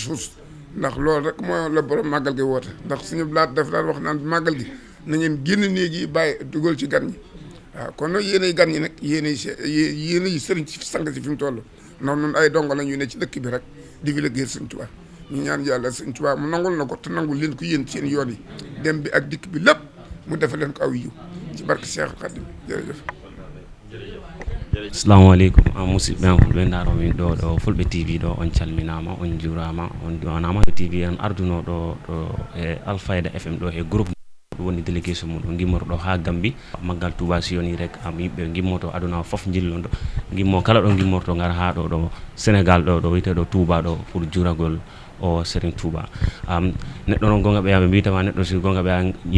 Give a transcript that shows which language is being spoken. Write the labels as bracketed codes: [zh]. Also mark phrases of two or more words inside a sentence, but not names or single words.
[wo] suuf ndax loolu rek mooy la borom màggal gi woote ndax suñu blaat daf daan wax naan màggal gi na ngeen génn néeg yi bàyyi dugal ci gan ñi waaw kon nag yéenay gan ñi nag yéenay sëriñ ci sang si fi mu toll noonu noonu ay dongo la ñu ne ci dëkk bi rek di fi liggéeyal Sëriñ Tuubaa ñu ñaan yàlla Sëriñ Tuubaa mu nangul na ko te nangul leen ko yéen seen yoon yi dem bi ak dikk bi lépp mu defal leen ko aw yiw ci barke Cheikh Khadim jërëjëf. [ar] السلام عليكم [ff] musidɓe an fulɓe ndaromin ɗo fulɓe tv ɗo on calminama on jurama on jonama tv en arduno ɗo e Alfayda FM ɗo e groupe woni délégation muɗum gimmorɗo ha Gambie maggal Touba si yoni rek yimɓe gimmoto aduna foof jillodo gimmo kala ɗo gimmorto gara ha ɗo Sénégal ɗo wiyteɗo Touba ɗo pour juragol o Serigne Touba neɗɗo noon gonga ɓe yaɓe mbitama neɗɗo si gonga ɓe